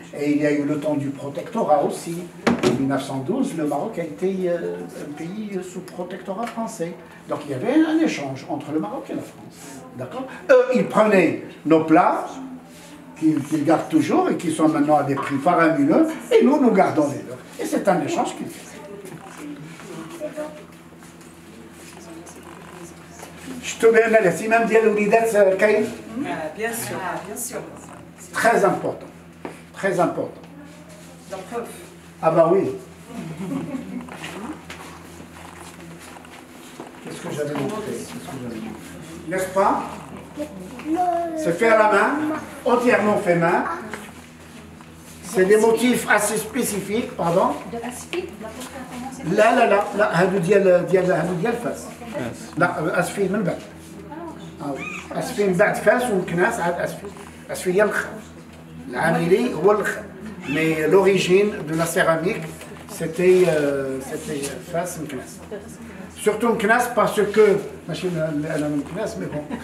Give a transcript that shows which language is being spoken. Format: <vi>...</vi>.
<fr>Et il y a eu le temps du protectorat aussi. En 1912, le Maroc a été un pays sous protectorat français. Donc, il y avait un échange entre le Maroc et la France. D'accord ? Eux, ils prenaient nos plats, qu'ils gardent toujours et qui sont maintenant à des prix faramineux. Et nous, nous gardons les leurs. Et c'est un échange qu'ils font.</fr> <ar>شفتوا بأن الاهتمام ديال الوليدات كاين؟</ar> <fr>Bien sûr, bien sûr. Très important. Très important. La preuve. Ah bah oui. Qu'est-ce que j'avais montré? N'est-ce pas? C'est fait à la main, entièrement fait main. C'est des motifs assez spécifiques, pardon. De asphite, la portée comment c'est</fr> <ar>لا لا لا لا هادو ديال فاس. لا اسفين من بعد. اسفين من بعد فاس ومكناس عاد اسفين. اسفين هي الخ. العاملي هو الخ.</ar> <fr>Mais l'origine de la céramique, c'était Fas Meknas. Surtout Meknas parce que,</fr> <ar>ماشي أنا من مكناس</ar> <fr>mais bon.</fr>